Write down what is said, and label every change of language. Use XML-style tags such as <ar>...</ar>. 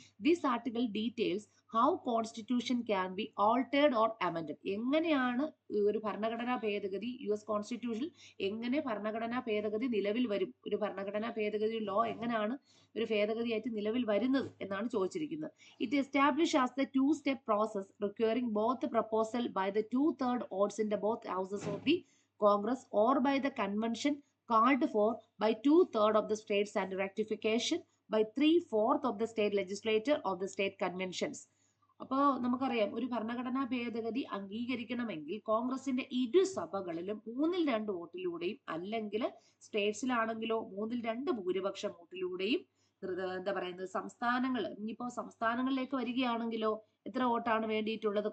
<en>This article details how constitution can be altered or amended.</en> <ml>എങ്ങനെയാണ് ഒരു ഭരണഘടനാ ഭേദഗതി US കോൺസ്റ്റിറ്റ്യൂഷനിൽ എങ്ങനെ ഭരണഘടനാ ഭേദഗതി നിലവിൽ വരും, ഒരു ഭരണഘടനാ ഭേദഗതി ലോ എങ്ങനെയാണ് ഒരു ഭേദഗതിയായിട്ട് നിലവിൽ വരുന്നത് എന്നാണ് ചോദിച്ചിരിക്കുന്നത്.</ml> <en>It establish as the 2-step process requiring both the proposal by the 2/3 votes in the both houses of the Congress or by the convention called for by 2/3 of the states and ratification by 3/4 of the state legislature of the state conventions.</en> <ml>അപ്പോൾ നമുക്കറിയാം ഒരു ഭരണഘടനാ ഭേദഗതി അംഗീകരിക്കണമെങ്കിൽ കോൺഗ്രസിന്റെ ഇരുസഭകളിലും 2/3 വോട്ടിലൂടെയും അല്ലെങ്കിൽ സ്റ്റേറ്റ്സിലാണെങ്കിലോ 2/3 ഭൂരിപക്ഷം വോട്ടിലൂടെയും എന്താ പറയുന്നത് സംസ്ഥാനങ്ങൾ, ഇനിയിപ്പോ സംസ്ഥാനങ്ങളിലേക്ക് വരികയാണെങ്കിലോ എത്ര വോട്ടാണ് വേണ്ടിയിട്ടുള്ളത്?</ml>